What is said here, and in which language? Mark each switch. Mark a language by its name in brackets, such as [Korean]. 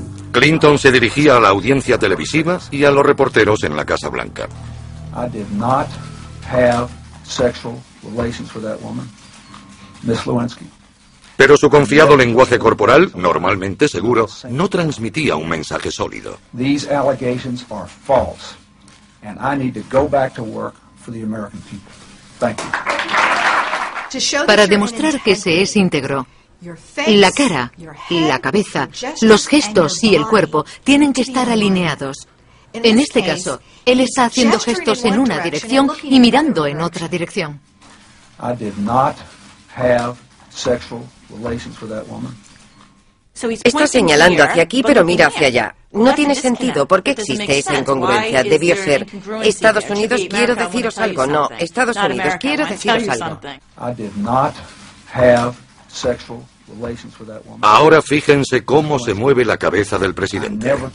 [Spanish] Clinton se dirigía a la audiencia televisiva y a los reporteros en la Casa Blanca. [English] I did not have sexual relations with that woman, Miss Lewinsky. [Spanish] Pero su confiado lenguaje corporal, normalmente seguro, no transmitía un mensaje sólido. [English] These allegations are false, and I need to go back to work for the American people. Thank you. [Spanish] Para demostrar que se es íntegro, la cara, la cabeza, los gestos y el cuerpo tienen que estar alineados. En este caso, él está haciendo gestos en una dirección y mirando en otra dirección. [English] I did not have sexual relations with that woman. [Spanish] Está señalando hacia aquí, pero mira hacia allá. No tiene sentido. ¿Por qué existe esa incongruencia? Debió ser Estados Unidos, quiero deciros algo. No, Estados Unidos, quiero deciros algo. [English] I did not have sexual relations with that woman. [Spanish] Ahora fíjense cómo se mueve la cabeza del presidente.